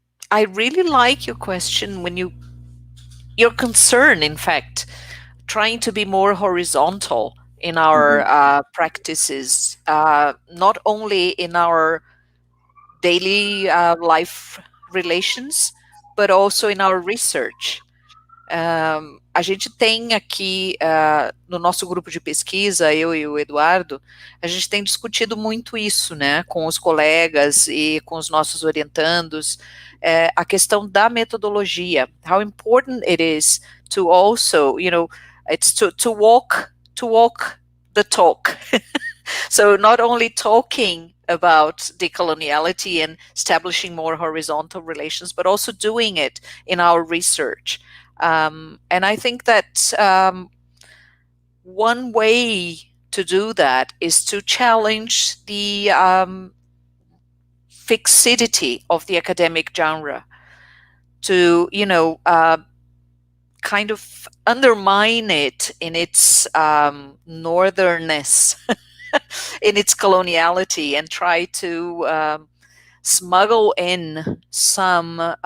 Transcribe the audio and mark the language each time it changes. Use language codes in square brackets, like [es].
[en] I really like your question when your concern, in fact, trying to be more horizontal in our practices, not only in our daily life relations, but also in our research. [pt] A gente tem aqui no nosso grupo de pesquisa, eu e o Eduardo, a gente tem discutido muito isso, né, com os colegas e com os nossos orientandos, a questão da metodologia, [en] how important it is to also, it's to walk the talk. So not only talking about decoloniality and establishing more horizontal relations, but also doing it in our research. And I think that one way to do that is to challenge the fixity of the academic genre, to, you know, kind of undermine it in its northernness, in its coloniality, and try to smuggle in some